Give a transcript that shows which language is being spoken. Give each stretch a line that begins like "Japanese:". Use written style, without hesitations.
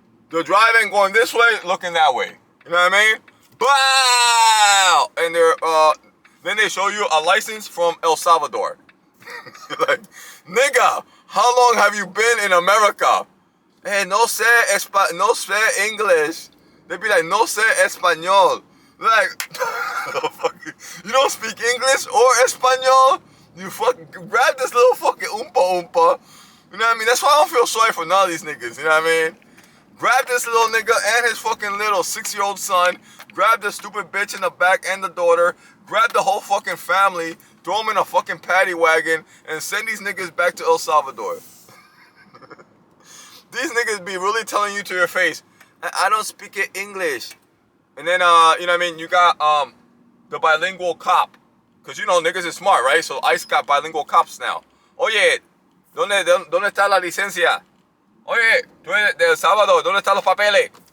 English: They're driving, going this way, looking that way. You know what I mean? Bow! And then they show you a license from El Salvador. Like, nigga, how long have you been in America?
Spanish: Hey, no sé English.
English: They be like,
Spanish: no sé español.
English: Like, you don't speak English or Espanol? You fucking grab this little fucking oompa. You know what I mean? That's why I don't feel sorry for none of these niggas. You know what I mean? Grab this little nigga and his fucking little 6-year-old son. Grab the stupid bitch in the back and the daughter. Grab the whole fucking family. Throw them in a fucking paddy wagon and send these niggas back to El Salvador. These niggas be really telling you to your face, I don't speak English. And then, you know what I mean? You got the bilingual cop. Because, you know, niggas is smart, right? So ICE got bilingual cops now.
Spanish: Oye, ¿dónde está la licencia? Oye, tú eres de El Salvador, ¿dónde están los papeles?